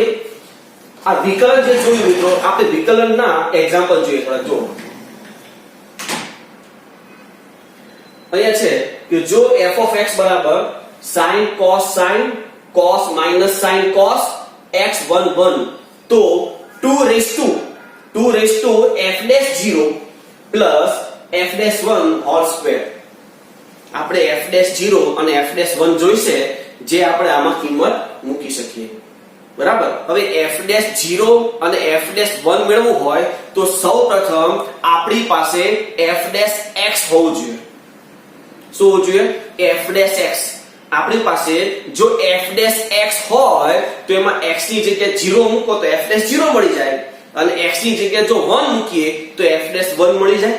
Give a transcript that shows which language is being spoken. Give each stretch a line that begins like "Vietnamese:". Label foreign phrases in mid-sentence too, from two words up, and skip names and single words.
Gujarati: આ વિકલન જે જોયું મિત્રો, આપણે વિકલનના એક્ઝામ્પલ જોઈએ થોડા. જો અહીંયા છે કે જો
English: f of x
Gujarati: બરાબર
English: sin cos minus sin cos x11
Gujarati: તો
English: 2 raised to f' 0 plus f' 1 whole square.
Gujarati: આપણે f'0 અને f'1 જોઈશે જે આપણે આમાં કિંમત મૂકી શકીએ. બરાબર. હવે f'0 અને f'1 મેળવવું હોય તો સૌપ્રથમ આપણી પાસે f'x હોવું જોઈએ. શું હોવું જોઈએ? f'x. આપણી પાસે જો f'x હોય તો એમાં x ની જગ્યાએ 0 મૂકો તો f'0 મળી જાય અને x ની જગ્યાએ જો 1 મૂકીએ તો f'1 મળી જાય.